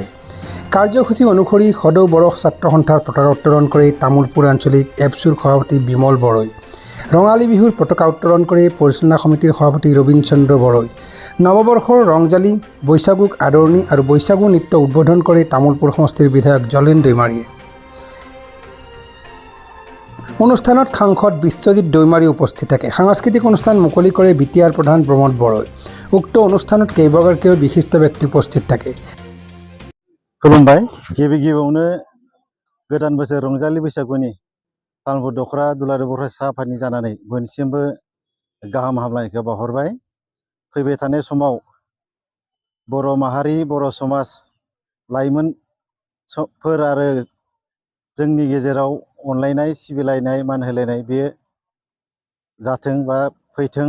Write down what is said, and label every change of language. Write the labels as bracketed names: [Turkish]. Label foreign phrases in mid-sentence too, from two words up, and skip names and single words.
[Assamese] কাৰ্যসূচী অনুসৰি সদৌ বড়ো ছাত্ৰ সন্থাৰ পতাকা উত্তোলন কৰি তামোলপুৰ আঞ্চলিক এপছুৰ সভাপতি বিমল বড়ৈ, ৰঙালী বিহুৰ পতাকা উত্তোলন কৰি পৰিচালনা সমিতিৰ সভাপতি ৰবীন চন্দ্ৰ বড়ৈ, নৱবৰ্ষৰ ৰংজালি বৈশাগুক আদৰণি আৰু বৈশাগু নৃত্য উদ্বোধন কৰি তামোলপুৰ সমষ্টিৰ বিধায়ক জলেন দৈমাৰীয়ে। অনুষ্ঠানত সাংসদ বিশ্বজিৎ দৈমাৰী উপস্থিত থাকে। সাংস্কৃতিক অনুষ্ঠান মুকলি কৰে বিটিআৰ প্ৰধান প্ৰমোদ বড়ৈ। উক্ত অনুষ্ঠানত কেইবাগৰাকীও বিশিষ্ট ব্যক্তি উপস্থিত থাকে। [Bodo] खुलुमबाय। गिबियावनो गोदान बोसोर रंजालि बैसागुनि तामुलपुर दखरा दुलाराय बर' फरायसा आफादनि जानानै बयनिसिमबो गाहाम हामलायनायखौ बावहरबाय। फैबाय थानाय समाव बर' माहारि, बर' समाज, लाइमोनफोर आरो जोंनि गेजेराव अनलायनाय, सिबिलायनाय, मान होलायनाय बे जाथों बा फैथों।